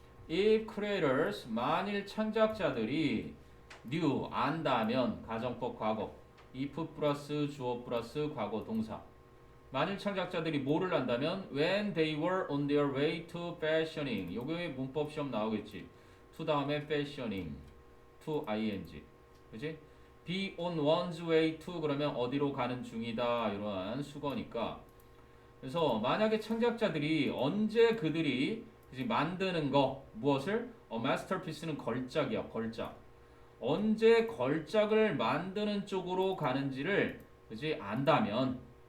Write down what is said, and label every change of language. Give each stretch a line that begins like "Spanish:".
English: If creators
Korean: 만일 창작자들이
English: knew
Korean: 안다면 가정법 과거 if 플러스 주어 플러스 과거 동사 만일 창작자들이 뭐를 안다면
English: when they were on their way to fashioning
Korean: 요게 문법 시험 나오겠지.
English: to
Korean: 다음에
English: fashioning to ing
Korean: 그치?
English: be on one's way to
Korean: 그러면 어디로 가는 중이다 이러한 수거니까 그래서 만약에 창작자들이 언제 그들이 이제 만드는 거 무엇을 masterpiece는 걸작이야 걸작 언제 걸작을 만드는 쪽으로 가는지를 이제 안다면